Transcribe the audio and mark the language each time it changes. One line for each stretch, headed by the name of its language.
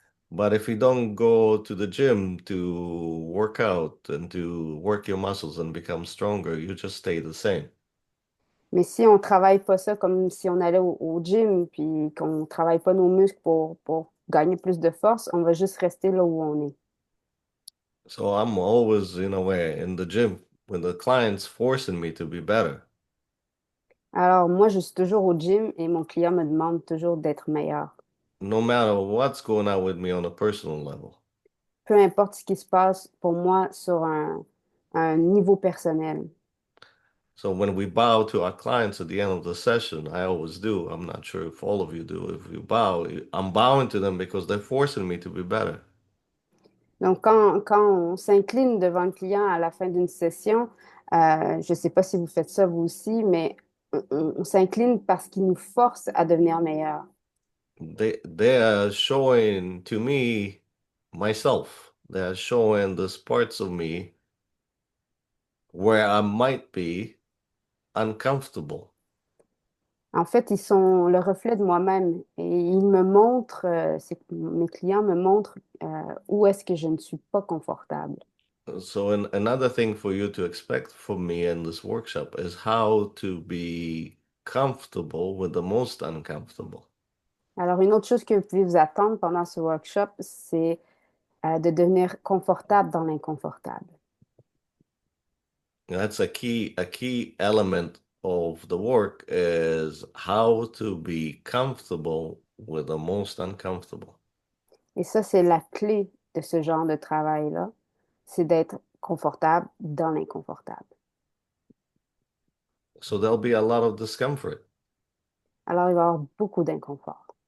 English: But if you don't go to the gym to work out and to work your muscles and become stronger, you just stay the same.
French: Mais si on travaille pas ça comme si on allait au gym, puis qu'on travaille pas nos muscles pour gagner plus de force, on va juste rester là où on est.
English: So I'm always, in a way, in the gym when the client's forcing me to be better.
French: Alors, moi, je suis toujours au gym et mon client me demande toujours d'être meilleur.
English: No matter what's going on with me on a personal level.
French: Peu importe ce qui se passe pour moi sur un niveau personnel.
English: So when we bow to our clients at the end of the session, I always do. I'm not sure if all of you do. If you bow, I'm bowing to them because they're forcing me to be better.
French: Donc, quand on s'incline devant le client à la fin d'une session, je ne sais pas si vous faites ça vous aussi, mais on s'incline parce qu'il nous force à devenir meilleur.
English: They are showing to me myself. They are showing those parts of me where I might be uncomfortable.
French: En fait, ils sont le reflet de moi-même et ils me montrent, mes clients me montrent où est-ce que je ne suis pas confortable.
English: So another thing for you to expect from me in this workshop is how to be comfortable with the most uncomfortable.
French: Alors, une autre chose que vous pouvez vous attendre pendant ce workshop, c'est de devenir confortable dans l'inconfortable.
English: That's a key element of the work is how to be comfortable with the most uncomfortable.
French: Et ça, c'est la clé de ce genre de travail-là, c'est d'être confortable dans l'inconfortable.
English: So there'll be a lot of discomfort.
French: Alors, il va y avoir beaucoup d'inconfort.